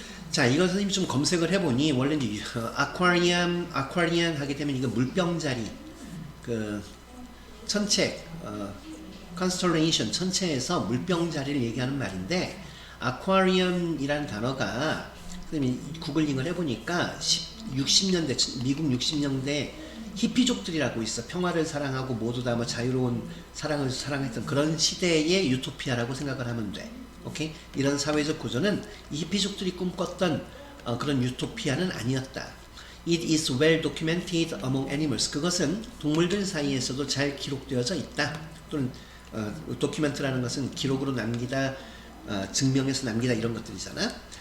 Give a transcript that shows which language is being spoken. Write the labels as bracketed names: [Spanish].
[Korean] 자, 이거 선생님이 좀 검색을 해보니 원래 이제 아쿠아리안 하게 되면 이거 물병자리, 천체, constellation, 천체에서 물병자리를 얘기하는 말인데, 아쿠아리움이라는 단어가 선생님이 구글링을 해보니까 60년대, 미국 60년대 히피족들이라고 있어. 평화를 사랑하고 모두 다 자유로운 사랑을 사랑했던 그런 시대의 유토피아라고 생각을 하면 돼. 오케이? 이런 사회적 구조는 이 히피족들이 꿈꿨던 그런 유토피아는 아니었다. [English] It is well documented among animals. [Korean] 그것은 동물들 사이에서도 잘 기록되어져 있다. 또는 document라는 것은 기록으로 남기다, 증명해서 남기다 이런 것들이잖아.